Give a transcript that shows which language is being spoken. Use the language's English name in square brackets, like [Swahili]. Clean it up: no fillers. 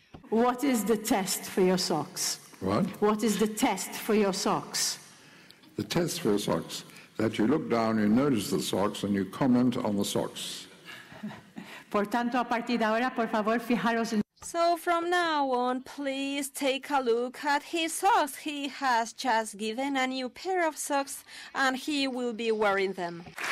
[English] What is the test for your socks? What? What is the test for your socks? The test for your socks, that you look down, you notice the socks, and you comment on the socks. [Spanish] Por tanto, a partir de ahora, por favor, fijaros en... [English] So from now on, please take a look at his socks. He has just given a new pair of socks, and he will be wearing them.